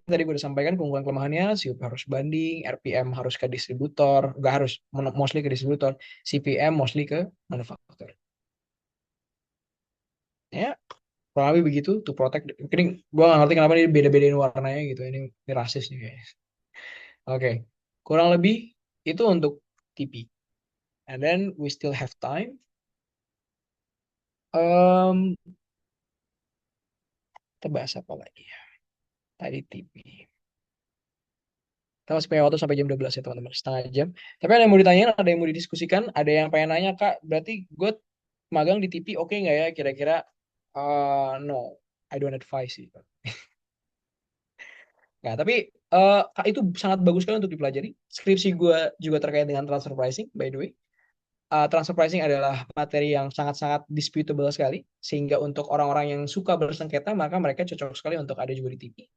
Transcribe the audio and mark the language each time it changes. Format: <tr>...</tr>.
<id>Tadi gue udah sampaikan keunggulan kelemahannya, CUP harus banding, RPM harus ke distributor, nggak harus, mostly ke distributor, CPM mostly ke manufaktur. Ya, kurang lebih begitu,</id> <en>to protect.</en> <id>Ini gue nggak ngerti kenapa ini beda-bedain warnanya gitu. Ini rasis nih guys. Oke, kurang lebih itu untuk TP.</id> <en>And then we still have time.</en> <id>Um, Kita bahas apa lagi ya? Tadi TP. Kita masih punya waktu sampai jam 12 ya teman-teman, setengah jam. Tapi ada yang mau ditanyain, ada yang mau didiskusikan, ada yang pengen nanya, Kak, berarti gue magang di TP oke nggak ya? Kira-kira,</id> <en>no, I don't advise it.</en> <id>Nah, tapi Kak, itu sangat bagus sekali untuk dipelajari. Skripsi gue juga terkait dengan transfer pricing,</id> <en>by the way.</en> <id>Transfer pricing adalah materi yang sangat-sangat disputable sekali, sehingga untuk orang-orang yang suka bersengketa, maka mereka cocok sekali untuk ada juga di TP.</id>